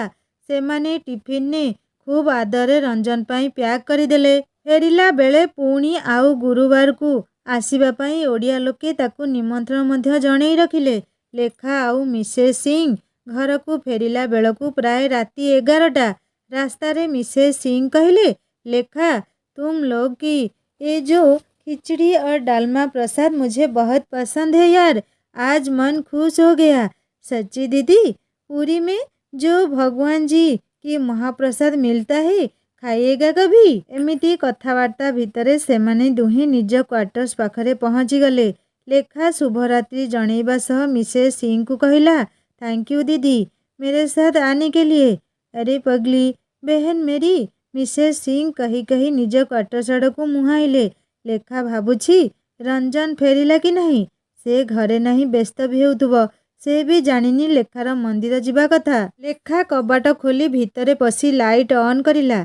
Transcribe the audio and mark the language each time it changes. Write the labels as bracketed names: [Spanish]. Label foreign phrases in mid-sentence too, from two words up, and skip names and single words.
[Odia] ସେମାନେ ଟିଫିନରେ ଖୁବ୍ ଆଦରରେ ରଞ୍ଜନ ପାଇଁ ପ୍ୟାକ୍ କରିଦେଲେ। ଫେରିଲା ବେଳେ ପୁଣି ଆଉ ଗୁରୁବାରକୁ ଆସିବା ପାଇଁ ଓଡ଼ିଆ ଲୋକେ ତାକୁ ନିମନ୍ତ୍ରଣ ମଧ୍ୟ ଜଣେଇ ରଖିଲେ। ଲେଖା ଆଉ ମିସେସ୍ ସିଂ ଘରକୁ ଫେରିଲା ବେଳକୁ ପ୍ରାୟ ରାତି 11ଟା। ରାସ୍ତାରେ ମିସେସ୍ ସିଂ କହିଲେ, ଲେଖା, [Hindi] तुम लोग की ये जो खिचड़ी और डालमा प्रसाद मुझे बहुत पसंद है यार। आज मन खुश हो गया। सच्ची दीदी, पूरी में जो भगवान जी की महाप्रसाद मिलता है, खाइएगा कभी? [Odia] ଏମିତି କଥାବାର୍ତ୍ତା ଭିତରେ ସେମାନେ ଦୁହେଁ ନିଜ କ୍ୱାର୍ଟର୍ସ ପାଖରେ ପହଞ୍ଚିଗଲେ। ଲେଖା ଶୁଭରାତ୍ରି ଜଣେଇବା ସହ ମିସେସ୍ ସିଂଙ୍କୁ କହିଲା, [English] thank you [Hindi] दीदी मेरे साथ आने के लिए। अरे पगली बहन मेरी, [Odia] ମିସେସ୍ ସିଂ କହି କହି ନିଜ କ୍ୱାର୍ଟର୍ସ ଆଡ଼କୁ ମୁହାଁଇଲେ। ଲେଖା ଭାବୁଛି ରଞ୍ଜନ ଫେରିଲା କି ନାହିଁ। ସେ ଘରେ ନାହିଁ, ବ୍ୟସ୍ତ ବି ହେଉଥିବ। ସେ ବି ଜାଣିନି ଲେଖାର ମନ୍ଦିର ଯିବା କଥା। ଲେଖା କବାଟ ଖୋଲି ଭିତରେ ପଶି [English] light on [Odia] କରିଲା।